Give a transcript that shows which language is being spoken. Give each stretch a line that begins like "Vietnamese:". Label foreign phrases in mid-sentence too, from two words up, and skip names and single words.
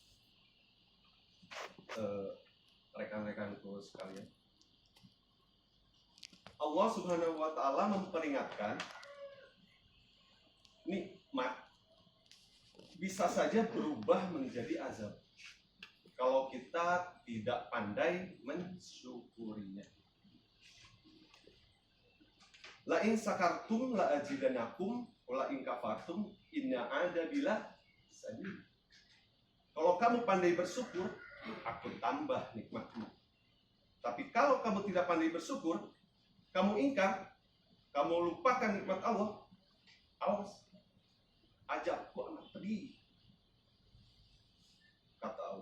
Indonesian: Rekan-rekanku sekalian,
Arabic: الله سبحانه وتعالى
Indonesian: memperingatkan, nikmat bisa saja berubah menjadi azab kalau kita tidak pandai mensyukurinya.
Arabic: لئن شكرتم لأزيدنكم ولئن كفرتم إن عذابي لشديد. Kalau kamu pandai bersyukur, aku tambah nikmatmu. Tapi kalau kamu tidak pandai bersyukur, kamu ingkar, kamu lupakan nikmat Allah, awas, azabku amat pedih, kata Allah.